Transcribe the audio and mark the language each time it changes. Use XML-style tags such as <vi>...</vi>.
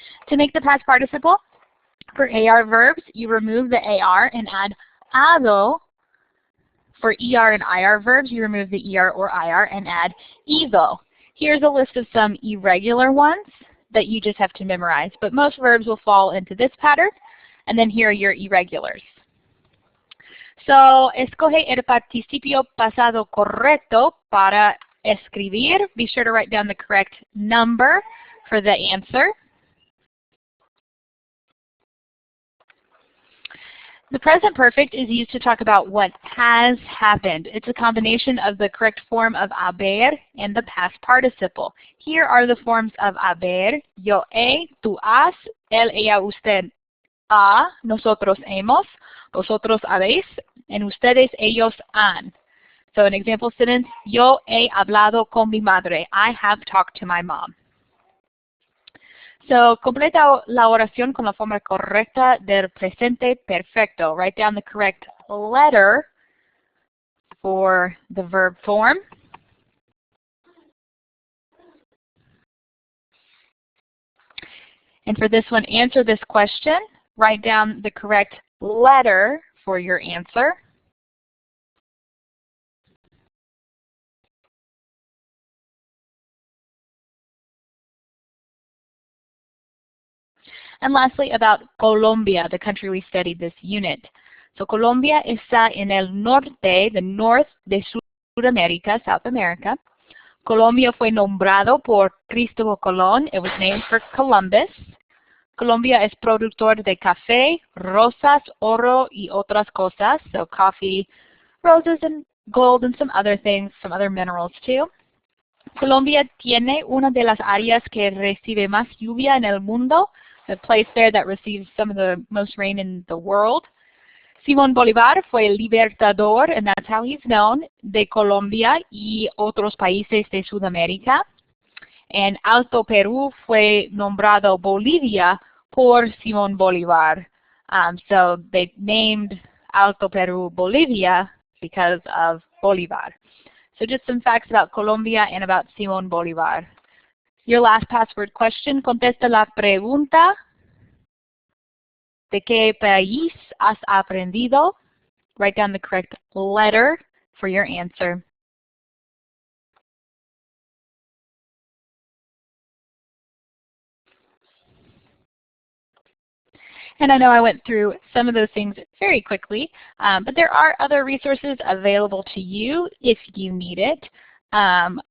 <en>To make the past participle, for AR verbs, you remove the AR and add ado. For ER and IR verbs, you remove the ER or IR and add evo. Here's a list of some irregular ones that you just have to memorize, but most verbs will fall into this pattern, and then here are your irregulars.</en> <es>So, escoge el participio pasado correcto para escribir.</es> <en>Be sure to write down the correct number for the answer. The present perfect is used to talk about what has happened. It's a combination of the correct form of haber and the past participle. Here are the forms of haber: yo he, tú has, él, ella, usted ha, nosotros hemos, vosotros habéis, and ustedes, ellos han. So an example sentence,</en> <es>yo he hablado con mi madre.</es> <en>I have talked to my mom.</en> <es>So, completa la oración con la forma correcta del presente perfecto.</es> <en>Write down the correct letter for the verb form. And for this one, answer this question. Write down the correct letter for your answer. And lastly, about Colombia, the country we studied this unit.</en> <es>So Colombia está en el norte,</es> <en>the north</en> <es>de Sudamérica,</es> <en>South America.</en> <es>Colombia fue nombrado por Cristóbal Colón.</es> <en>It was named for Columbus.</en> <es>Colombia es productor de café, rosas, oro, y otras cosas.</es> <en>So coffee, roses, and gold, and some other things, some other minerals too.</en> <es>Colombia tiene una de las áreas que recibe más lluvia en el mundo,</es> <en>the place there that receives some of the most rain in the world.</en> <es>Simón Bolívar fue el libertador,</es> <en>and that's how he's known,</en> <es>de Colombia y otros países de Sudamérica. And Alto Perú fue nombrado Bolivia por Simón Bolívar.</es> <en>So they named Alto Perú Bolivia because of Bolívar. So just some facts about Colombia and about Simón Bolívar. Your last password question,</en> <es>contesta la pregunta. ¿De qué país has aprendido?</es> <en>Write down the correct letter for your answer. And I know I went through some of those things very quickly, but there are other resources available to you if you need it.</en>